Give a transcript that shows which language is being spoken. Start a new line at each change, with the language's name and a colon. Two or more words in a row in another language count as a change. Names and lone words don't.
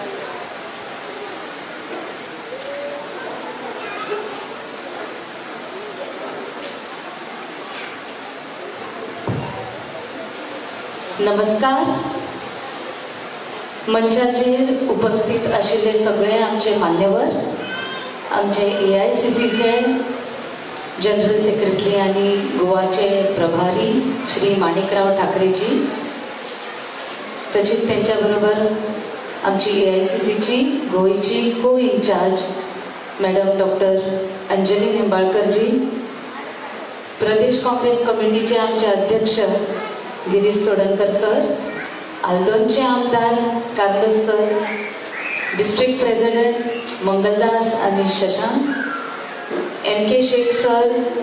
Konkani: नमस्कार. मंचाचेर उपस्थित आशिल्ले सगळे आमचे मान्यवर, आमचे AICCचे
English: general secretary
Konkani: आणि गोवाचे प्रभारी श्री माणिकराव ठाकरेजी, तसेच त्यांच्या बरोबर आमची AICCची गोयची
English: co in-charge madam doctor
Konkani: अंजली निंबाळकरजी, प्रदेश काँग्रेस कमिटीचे आमचे अध्यक्ष गिरीश सोडणकर सर, आल्दोनचे आमदार कार्लोस सर,
English: district president
Konkani: मंगलदास आणि शशांक, MK शेख सर